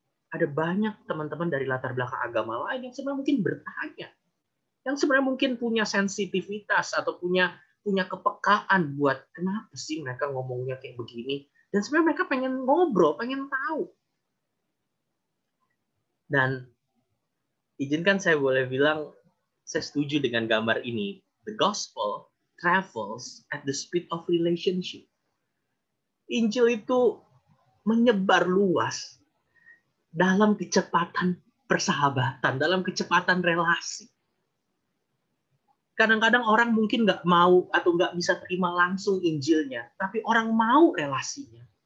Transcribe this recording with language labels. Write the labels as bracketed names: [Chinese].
[Indonesian] Ada banyak teman-teman dari latar belakang agama lain yang sebenarnya mungkin bertanya, yang sebenarnya mungkin punya sensitivitas atau punya kepekaan buat kenapa sih mereka ngomongnya kayak begini, dan sebenarnya mereka pengen ngobrol, pengen tahu. Dan izinkan saya boleh bilang, saya setuju dengan gambar ini. [English] The gospel travels at the speed of relationship. [Indonesian] Injil itu menyebar luas dalam kecepatan persahabatan, dalam kecepatan relasi. Kadang-kadang orang mungkin nggak mau atau nggak bisa terima langsung Injilnya, tapi orang mau relasinya.